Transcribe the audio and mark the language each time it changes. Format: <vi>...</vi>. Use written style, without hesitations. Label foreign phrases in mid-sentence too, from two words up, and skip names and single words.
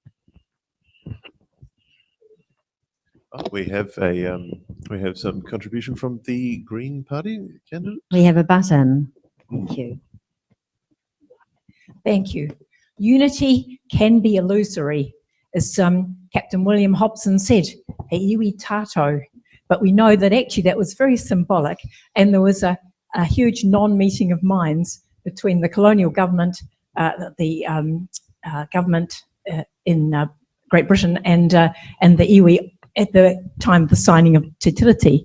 <en>We have some contribution from the Green Party candidate. We have a button. Thank you. Thank you. Unity can be illusory, as Captain William Hobson said,</en> <mi>e iwi tātou.</mi> <en>But we know that actually that was very symbolic, and there was a huge non-meeting of minds between the colonial government, the government in Great Britain, and the iwi at the time of the signing of Te Tiriti.</en>